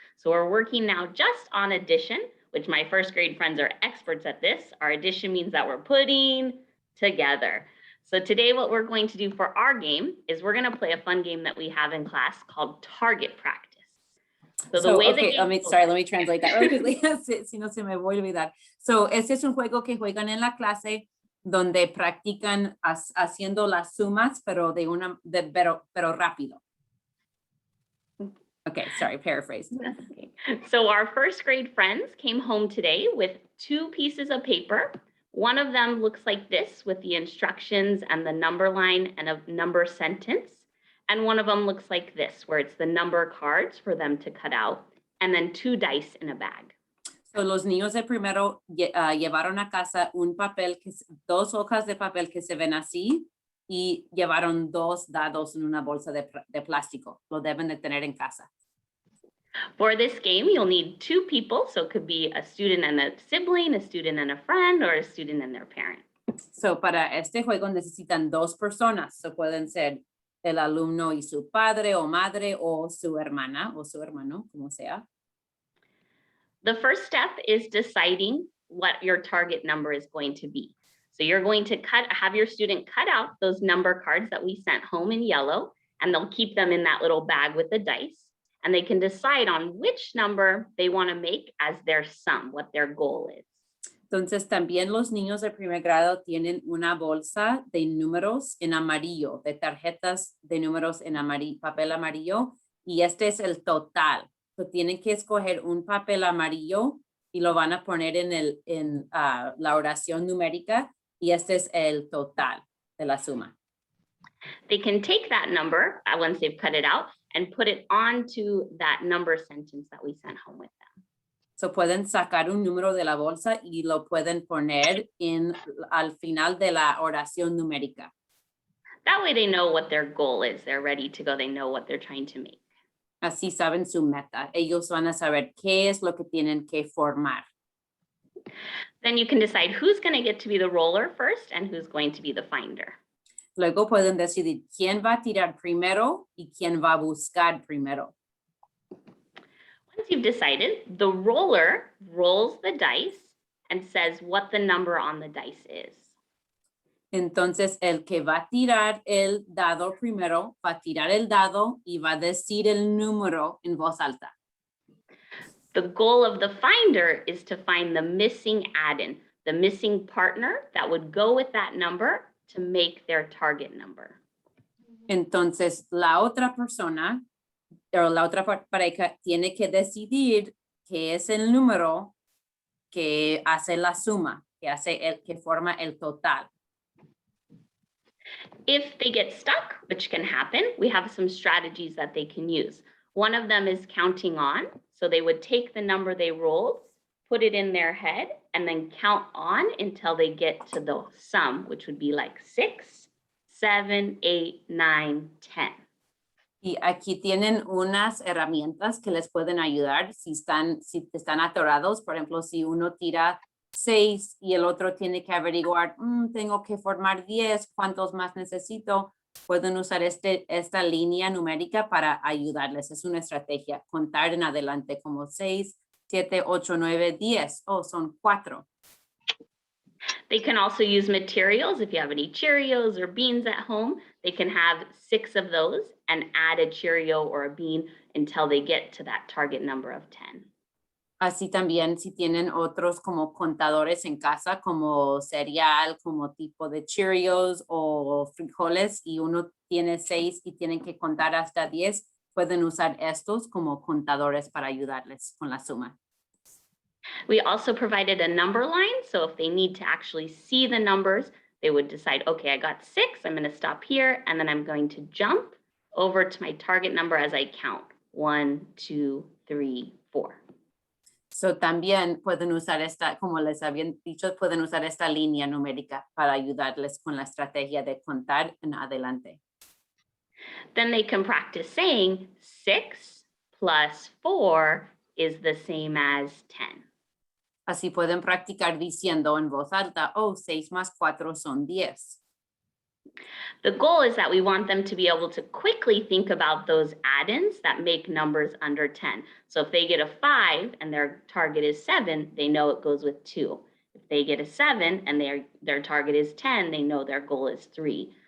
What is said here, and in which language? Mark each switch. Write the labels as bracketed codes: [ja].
[en] So we're working now just on addition, which my first grade friends are experts at this. Our addition means that we're putting together. So today what we're going to do for our game is we're going to play a fun game that we have in class called target practice. So the way the okay, game let me translate that really quickly. [es] Si no se me voy a olvidar. So este es un juego que juegan en la clase donde practican haciendo las sumas, pero pero rápido. [en] Okay, sorry, paraphrase. Okay. So our first grade friends came home today with 2 pieces of paper. One of them looks like this with the instructions and the number line and a number sentence. And one of them looks like this, where it's the number cards for them to cut out, and then 2 dice in a bag. [es] So los niños de primero llevaron a casa un papel, 2 hojas de papel que se ven así, y llevaron 2 dados en una bolsa de plástico. Lo deben de tener en casa. [en] For this game, you'll need 2 people. So it could be a student and a sibling, a student and a friend, or a student and their parent. [es] So para este juego necesitan 2 personas. So pueden ser el alumno y su padre o madre o su hermana o su hermano, como sea. [en] The first step is deciding what your target number is going to be. So you're going to have your student cut out those number cards that we sent home in yellow, and they'll keep them in that little bag with the dice. And they can decide on which number they want to make as their sum, what their goal is. [es] Entonces también los niños de primer grado tienen una bolsa de números en amarillo, de tarjetas de números en papel amarillo, y este es el total. So, tienen que escoger un papel amarillo y lo van a poner en la oración numérica, y este es el total de la suma. [en] They can take that number once they've cut it out and put it onto that number sentence that we sent home with them. [es] So pueden sacar un número de la bolsa y lo pueden poner al final de la oración numérica. [en] That way they know what their goal is. They're ready to go. They know what they're trying to make. [es] Así saben su meta. Ellos van a saber qué es lo que tienen que formar. [en] Then you can decide who's going to get to be the roller first and who's going to be the finder. [es] Luego pueden decidir quién va a tirar primero y quién va a buscar primero. [en] Once you've decided, the roller rolls the dice and says what the number on the dice is. [es] Entonces, el que va a tirar el dado primero va a tirar el dado y va a decir el número en voz alta. [en] The goal of the finder is to find the missing add-in, the missing partner that would go with that number to make their target number. [es] Entonces, la otra persona o la otra pareja tiene que decidir qué es el número que hace la suma, que forma el total. [en] If they get stuck, which can happen, we have some strategies that they can use. One of them is counting on. So they would take the number they rolled, put it in their head, and then count on until they get to the sum, which would be like 6, 7, 8, 9, 10. [es] Y aquí tienen unas herramientas que les pueden ayudar si están atorados. Por ejemplo, si uno tira 6 y el otro tiene que averiguar, tengo que formar 10, ¿cuántos más necesito? Pueden usar esta línea numérica para ayudarles. Es una estrategia. Contar en adelante como 6, 7, 8, 9, 10. Oh, son 4. [en] They can also use materials. If you have any Cheerios or beans at home, they can have 6 of those and add a Cheerio or a bean until they get to that target number of 10. [es] Así también si tienen otros como contadores en casa, como cereal, como tipo de Cheerios o frijoles, y uno tiene 6 y tienen que contar hasta 10, pueden usar estos como contadores para ayudarles con la suma. [en] We also provided a number line. So if they need to actually see the numbers, they would decide, okay, I got 6, I'm going to stop here, and then I'm going to jump over to my target number as I count. 1, 2, 3, 4. [es] So también pueden usar como les habían dicho, pueden usar esta línea numérica para ayudarles con la estrategia de contar en adelante. [en] Then they can practice saying 6 plus 4 is the same as 10. [es] Así pueden practicar diciendo en voz alta, oh, 6 más 4 son 10. [en] The goal is that we want them to be able to quickly think about those add-ins that make numbers under 10. So if they get a 5 and their target is 7, they know it goes with 2. If they get a 7 and their target is 10, they know their goal is 3.